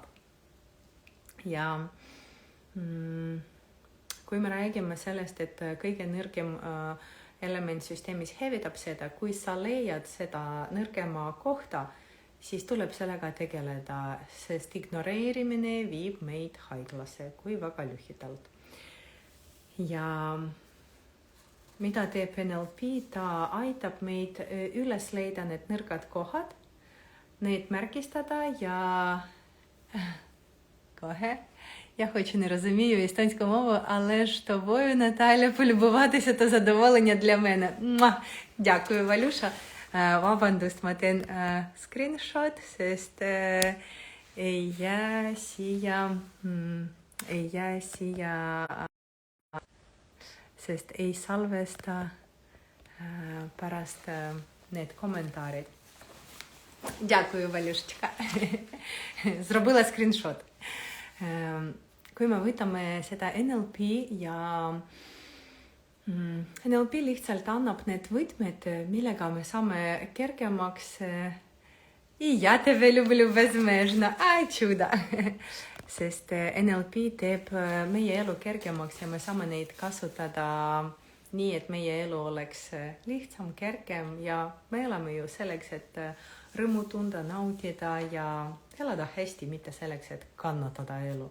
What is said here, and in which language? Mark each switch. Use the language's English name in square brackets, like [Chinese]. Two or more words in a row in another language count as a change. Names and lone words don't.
[Estonian] Ja kui me räägime sellest, et kõige nõrgem element süsteemis hävitab seda, kui sa leiad seda nõrgema kohta, siis tuleb sellega tegeleda, sest ignoreerimine viib meid haiglasse, kui väga lühidalt. Ja mida teeb NLP, ta aitab meid üles leida need nõrgad kohad, neid märgistada ja kohe. [Ukrainian] Я хочу, не розумію естонську мову, але ж тобою, Наталя, полюбуватися – то задоволення для мене. Дякую, Валюша. [Estonian] Vabandust, ma teen screenshot, sest ei jää siia, sest ei salvesta pärast need kommentaarid. [Ukrainian] Дякую, Валюшечка. Зробила screenshot. [Estonian] Kui me võtame seda NLP ja NLP lihtsalt annab need võtmed, millega me saame kergemaks [Ukrainian] и я тебе люблю безмежно, чудо. [Estonian] Sest NLP teeb meie elu kergemaks ja me saame neid kasutada nii, et meie elu oleks lihtsam, kergem ja me elame ju selleks, et rõõmu tunda, nautida ja elada hästi, mitte selleks, et kannatada elu.